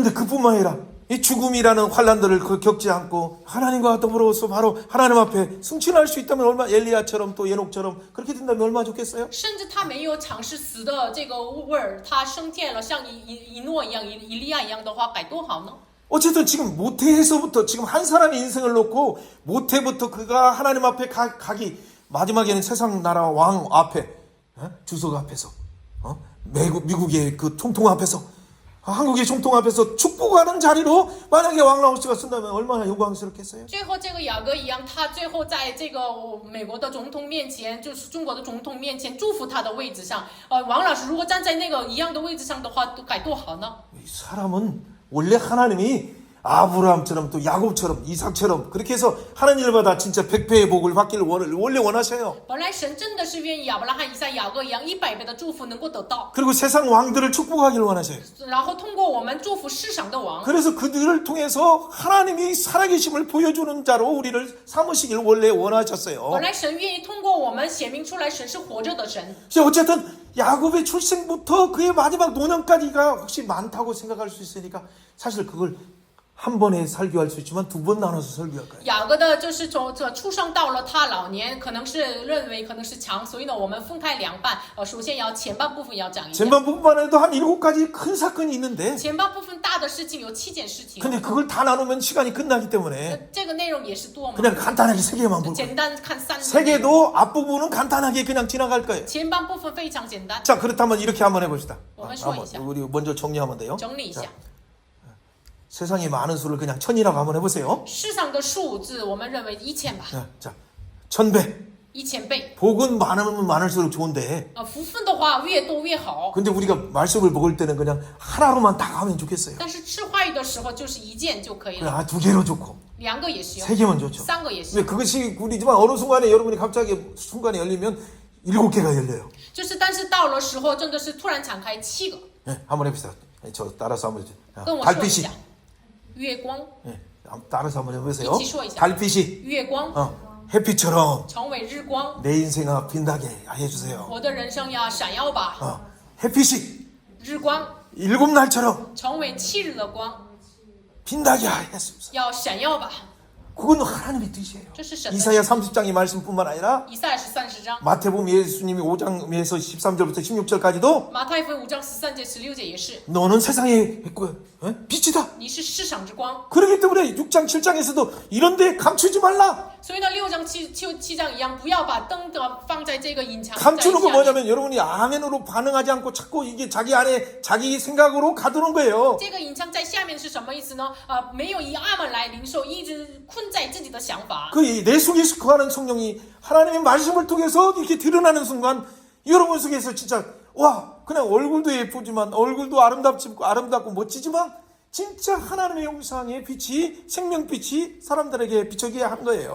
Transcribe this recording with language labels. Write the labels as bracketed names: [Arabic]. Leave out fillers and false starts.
[Korean] 그런데 그뿐만 아니라 이 죽음이라는 환란들을 겪지 않고 하나님과 더불어서 바로 하나님 앞에 승천할 수 있다면 얼마 엘리야처럼 또 에녹처럼 그렇게 된다면 얼마나 좋겠어요? [Chinese] 甚至他没有尝试死的这个味儿，他升天了，像以诺一样、以利亚一样的话，该多好呢？ [Korean] 어쨌든 지금 모태에서부터 지금 한 사람의 인생을 놓고 모태부터 그가 하나님 앞에 가기 마지막에는 세상 나라 왕 앞에 주석 앞에서 미국의 그 총통 앞에서 한국의 총통 앞에서 축복하는 자리로 만약에 왕라오스가 쓴다면 얼마나 영광스럽겠어요? [Chinese] 最后这个雅各一样，他最后在这个美国的总统面前，就是中国的总统面前祝福他的位置上。王老师如果站在那个一样的位置上的话，该多好呢？ [Korean] 이 사람은 원래 하나님이 아브라함처럼 또 야곱처럼 이삭처럼 그렇게 해서 하는 일마다 진짜 100배의 복을 받기를 원래 원하셔요. [Chinese] 本来神真的是愿意亚伯拉罕、以撒、雅各一样100倍的祝福能够得到， [Korean] 그리고 세상 왕들을 축복하기를 원하셔요. [Chinese] 然后通过我们祝福世上的王。 [Korean] 그래서 그들을 통해서 하나님이 살아계심을 보여주는 자로 우리를 삼으시길 원래 원하셨어요. [Chinese] 本来神愿意通过我们显明出来，神是活着的神。 [Korean] 어쨌든 야곱의 출생부터 그의 마지막 노년까지가 혹시 많다고 생각할 수 있으니까 사실 그걸 한 번에 설교할 수 있지만 두 번 나눠서 설교할 거예요. [Chinese] 雅各的就是从出生到了他老年，可能是认为可能是长，所以呢，我们分开两半。首先要前半部分要讲一下， [Korean] 前半부분만 해도 한 7가지 큰 사건이 있는데 [Chinese] 前半部分大的事情有7件事情。 [Korean] 근데 그걸 다 나누면 시간이 끝나기 때문에 [Chinese] 这个内容也是多嘛， [Korean] 그냥 간단하게 3개만 볼 거예요. [Chinese] 简单看3 [Korean] 3개도 앞부분은 간단하게 그냥 지나갈 거예요. [Chinese] 前半部分非常简单， [Korean] 자, 그렇다면 이렇게 한번 해봅시다. [Chinese] 我们说一下， [Korean] 우리 먼저 정리하면 돼요. [Chinese] 整理一下。 [Korean] 세상에 많은 수를 그냥 1000이라고 한번 해보세요. [Chinese] 世上的数字，我们认为1000吧， [Korean] 자, 1000배. [Chinese] 1000倍。 [Korean] 복은 많으면 많을수록 좋은데 [Chinese] 福分的话越多越好， [Korean] 근데 우리가 말씀을 먹을 때는 그냥 하나로만 딱 하면 좋겠어요. [Chinese] 但是吃话语的时候就是1件就可以了， [Korean] 2개로 좋고 [Chinese] 2个也行， [Korean] 3개면 좋죠. [Chinese] 3个也行。 [Korean] 근데 그것이 우리지만 어느 순간에 여러분이 갑자기 순간에 열리면 7개가 열려요. [Chinese] 就是但是到了时候真的是突然敞开7个， [Korean] 네, 한번 해봅시다. 저 따라서 한번 [Chinese] 跟我说一 [Korean] 달빛이 [Chinese] 下，月光， [Korean] 네, 따라서 한번 해보세요. [Chinese] 一起说一下。 [Korean] 달빛이 [Chinese] 月光 [Korean] 햇빛처럼 [Chinese] 成为日光， [Korean] 내 인생아 빛나게 해주세요. [Chinese] 我的人生要闪耀吧， [Korean] 햇빛이 [Chinese] 日光 [Korean] 일곱 날처럼 [Chinese] 成为7日的光， [Korean] 빛나게 하였습니다. [Chinese] 要闪耀吧， [Korean] 그건 하나님의 뜻이에요. [Chinese] 这是神的 [Korean] 이사야 [Chinese] 旨 [Korean] 30장의 말씀뿐만 아니라 [Chinese] 意。以赛亚是30章， [Korean] 마태복음 예수님이 5장에서 13절부터 16절까지도 [Chinese] 马太福音5章13节16节也是， [Korean] 너는 세상의 빛이다. [Chinese] 你是世上之光。 [Korean] 그렇기 때문에 6장 7장에서도 이런데 감추지 말라. [Chinese] 所以呢，6章7章一样，不要把灯的放在这个隐藏在 [Korean] 감추는 거 [Chinese] 下面。 [Korean] 뭐냐면 여러분이 아멘으로 반응하지 않고 자꾸 이게 자기 안에 자기 생각으로 가두는 거예요. [Chinese] 这个隐藏在下面是什么意思呢？没有以阿门来领受，一直困在自己的想法。 [Korean] 내 속에서 거하는 성령이 하나님의 말씀을 통해서 이렇게 드러나는 순간 여러분 속에서 진짜 와 그냥 얼굴도 예쁘지만 얼굴도 아름답고 멋지지만 진짜 하나님의 형상의 빛이 생명빛이 사람들에게 비춰지게 한 거예요.